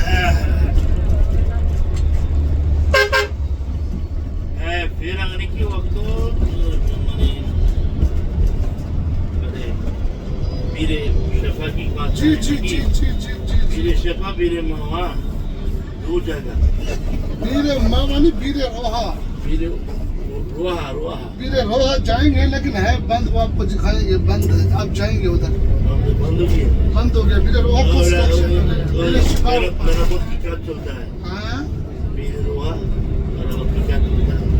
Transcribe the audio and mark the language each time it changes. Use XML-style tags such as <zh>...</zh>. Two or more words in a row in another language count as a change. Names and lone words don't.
<hi>फिर आने की वक्त बीरे शफा की बात जी जी जी जी जी जी बीरे शफा बीरे मावा दो जगह बीरे मावानी बीरे रोहा बीरे रोहा रोहा बीरे रोहा जाएंगे, लेकिन है बंद, वो आपको दिखाएंगे बंद है, आप जाएंगे उधर बंद हो गया बंद हो गया। बीरे रोहा कंस्ट्रक्शन मेरा बहुत की काम चलता है हाँ बीरे रोहा मेरा बहुत की काम चलता है।</hi>